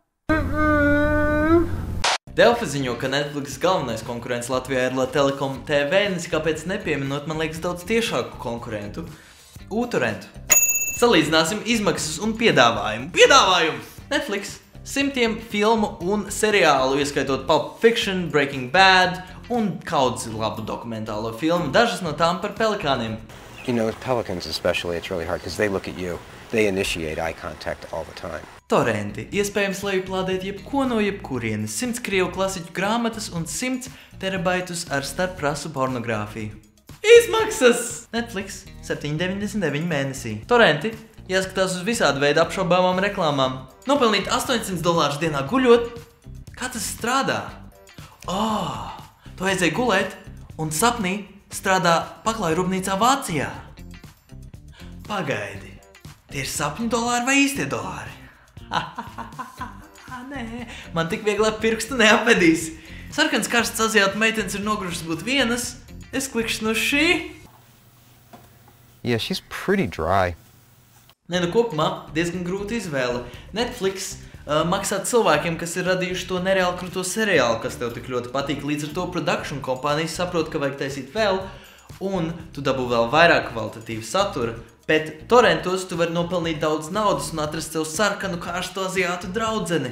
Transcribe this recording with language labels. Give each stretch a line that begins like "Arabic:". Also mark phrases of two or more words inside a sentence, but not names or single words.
Latvian: Delfi ziņo, ka Netflix galvenais konkurents Latvijā ir Telekom TV, kāpēc nepieminot, man liekas, daudz tiešāku konkurentu – Uturentu. Salīdzināsim izmaksas un piedāvājumu. Piedāvājums! Netflix simtiem filmu un seriālu, ieskaitot Pulp Fiction, Breaking Bad un kaudzi labu dokumentālo filmu, dažas no tām par pelikāniem.
English: You know, with pelicans especially, it's really hard because they look at you. They initiate eye contact all the time.
Latvian: Torrenti. Iespējams lejuplādēt jebko no jebkurienes, 100 krievu klasiķu grāmatas un 100 terabaitus ar starpprasu pornogrāfiju. Izmaksas! Netflix 7,99 mēnesī. Torrenti. Jāskatās uz visādu veidu apšaubāmām reklāmām. Nopelnīt $800 dienā guļot? Kā tas strādā? Tu aizēji gulēt un sapnī strādā paklāju rūpnīcā Vācijā. Pagaidi, tie ir sapņu dolāri vai īstie dolāri? Nē, man tik vieglāk pirkstu neapvedīs. Sarkans karsts aziātu meitenes ir nogurušas būt vienas. Es klikšu no šī.
English: Yeah, she's pretty dry.
Latvian: Kopumā diezgan grūta izvēle. Netflix maksā cilvēkiem, kas ir radījuši to nereāli kruto seriālu, kas tev tik ļoti patīk. Līdz ar to production kompānijas saprot, ka vajag taisīt vēl, un tu dabū vēl vairāk kvalitatīvu satura. Bet torrentos tu vari nopelnīt daudz naudas un atrast tev sarkanu kārstu aziātu draudzeni.